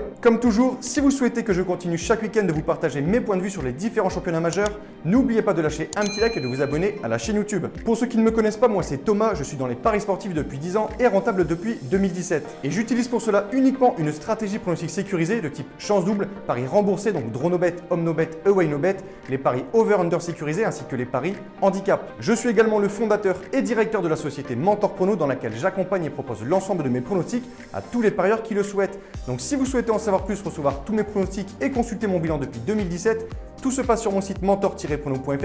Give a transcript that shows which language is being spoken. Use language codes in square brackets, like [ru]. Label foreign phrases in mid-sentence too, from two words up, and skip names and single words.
[fr] Comme toujours, si vous souhaitez que je continue chaque week-end de vous partager mes points de vue sur les différents championnats majeurs, n'oubliez pas de lâcher un petit like et de vous abonner à la chaîne YouTube. Pour ceux qui ne me connaissent pas, moi c'est Thomas, je suis dans les paris sportifs depuis 10 ans et rentable depuis 2017. Et j'utilise pour cela uniquement une stratégie pronostic sécurisée de type chance double, paris remboursés, donc [en] draw no bet, home no bet, away no bet, [fr] les paris over-under sécurisés ainsi que les paris handicap. Je suis également le fondateur et directeur de la société Mentor Prono dans laquelle j'accompagne et propose l'ensemble de mes pronostics à tous les parieurs qui le souhaitent. Donc si vous souhaitez en savoir plus, recevoir tous mes pronostics et consulter mon bilan depuis 2017, tout se passe sur mon site mentor-prono.fr.